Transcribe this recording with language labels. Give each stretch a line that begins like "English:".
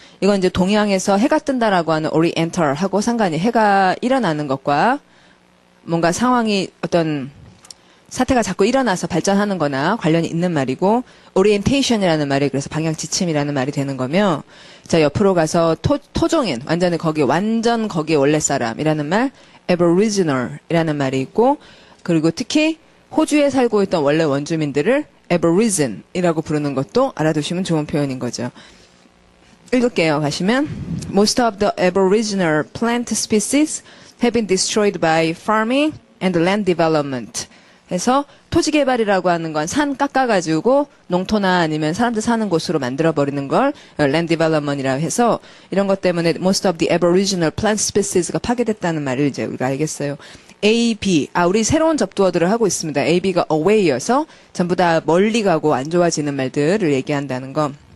Korean: 이건 이제 동양에서 해가 뜬다라고 하는 오리엔털하고 상관이 해가 일어나는 것과 뭔가 상황이 어떤 사태가 자꾸 일어나서 발전하는 거나 관련이 있는 말이고 오리엔테이션이라는 말이 그래서 방향 지침이라는 말이 되는 거며 자 옆으로 가서 토종인 완전 거기에 원래 사람이라는 말 aboriginal이라는 말이 있고 그리고 특히 호주에 살고 있던 원래 원주민들을 aborigine이라고 부르는 것도 알아두시면 좋은 표현인 거죠. 읽을게요. 가시면
English: Most of the aboriginal plant species have been destroyed by farming and land development.
Korean: 해서 토지 개발이라고 하는 건 산 깎아가지고 농토나 아니면 사람들 사는 곳으로 만들어버리는 걸 land development이라고 해서 이런 것 때문에
English: most of the aboriginal plant species
Korean: 가 파괴됐다는 말을 이제 우리가 알겠어요.
English: A, B.
Korean: 우리 새로운 접두어들을 하고 있습니다. A, B가 away여서 전부 다 멀리 가고 안 좋아지는 말들을 얘기한다는 거.